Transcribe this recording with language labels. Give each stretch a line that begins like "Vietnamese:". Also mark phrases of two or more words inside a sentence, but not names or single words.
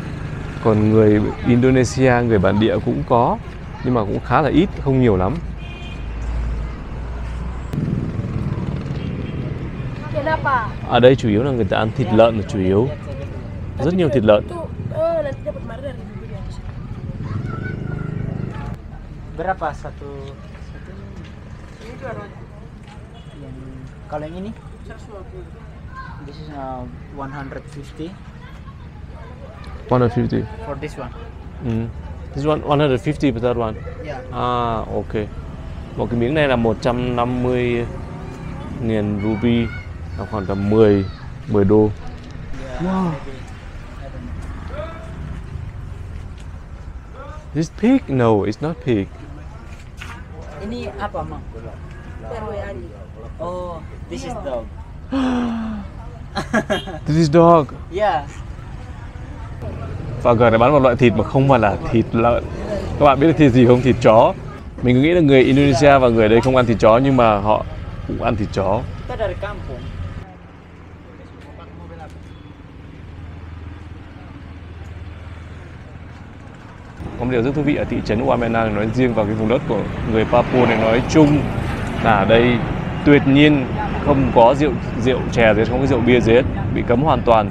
Vietnamese: Còn người Indonesia, người bản địa cũng có, nhưng mà cũng khá là ít, không nhiều lắm. Ở đây chủ yếu là người ta ăn thịt lợn là chủ yếu, rất nhiều thịt lợn.
Indonesian: Berapa satu? Kalau yang ini? 150.
English: This is 150. 150. For this one. This one 150 for that one. Yeah. Ok.
Vietnamese: Một cái miếng này là 150.000 ruby, là khoảng tầm 10 đô.
English: Wow. This pig? No, it's not pig.
Indonesian: Ini apa, Mang?
English: Oh, this is dog. This is dog. Yeah.
Vietnamese: Và gần này bán một loại thịt mà không phải là thịt lợn. Các bạn biết là thịt gì không? Thịt chó. Mình cứ nghĩ là người Indonesia và người ở đây không ăn thịt chó, nhưng mà họ cũng ăn thịt chó.
Indonesian: Kita dari kampung.
Vietnamese: Có một điều rất thú vị ở thị trấn Waimanai nói riêng và cái vùng đất của người Papua này nói chung là ở đây tuyệt nhiên không có rượu chè gì, không có rượu bia gì hết, bị cấm hoàn toàn.